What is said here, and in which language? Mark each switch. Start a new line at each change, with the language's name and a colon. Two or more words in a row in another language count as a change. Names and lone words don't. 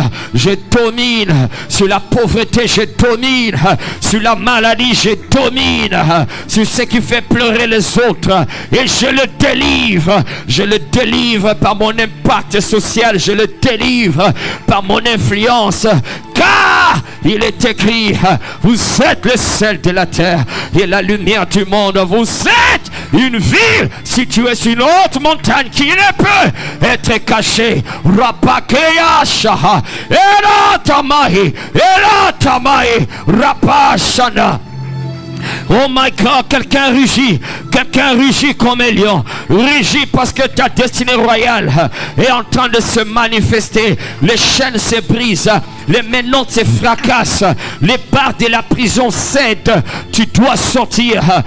French: Je domine sur la pauvreté, je domine sur la maladie, je domine sur ce qui fait pleurer les autres et je le délivre par mon impact social, je le délivre par mon influence, car il est écrit: vous êtes le sel de la terre et la lumière du monde. Vous êtes une ville située sur une haute montagne qui ne peut être cachée. Rapakeya shaha elatamahi rapashana.
English: Oh my God,
French: quelqu'un rugit comme un lion, rugit parce que ta destinée royale est en train de se manifester. Les chaînes se brisent, les menottes se fracassent, les barres de la prison cèdent. Tu dois sortir.